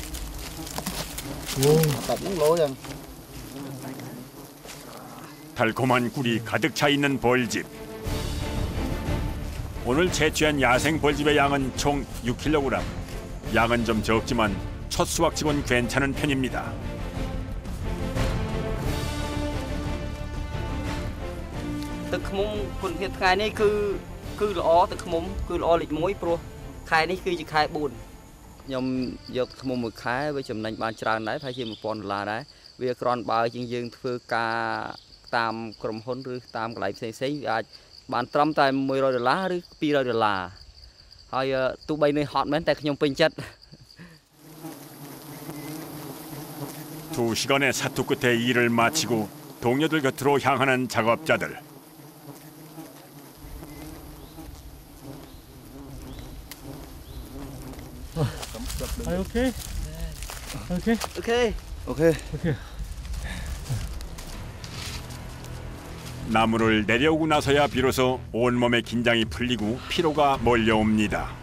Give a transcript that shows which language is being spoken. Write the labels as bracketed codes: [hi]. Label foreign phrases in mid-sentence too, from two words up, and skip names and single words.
[ko] 달콤한 꿀이 가득 차 있는 벌집. 오늘 채취한 야생 벌집의 양은 총 6kg. 양은 좀 적지만 첫 수확치곤 괜찮은 편입니다. [km] ទឹកឃ្មុំគុណភាពថ្ងៃនេះគឺល្អទឹកឃ្មុំគឺល្អលេខ1ព្រោះខែនេះគឺជាខែ4ខ្ញុំយកឃ្មុំមួយខែវាចំណេញបានច្រើនដែរប្រហែលជា$1000ដែរវាគ្រាន់បើយើងធ្វើការតាមក្រុមហ៊ុនឬតាមកន្លែងផ្សេងៗវាអាចបានត្រឹមតែ$100ឬ$200ហើយទោះបីនៅហត់មែនតែខ្ញុំពេញចិត្ត [ko] 2시간의 사투 끝에 일을 마치고 동료들 곁으로 향하는 작업자들. [en] Are you okay? Okay. [ko] 오케이. 나무를 내려오고 나서야 비로소 온몸의 긴장이 풀리고 피로가 몰려옵니다.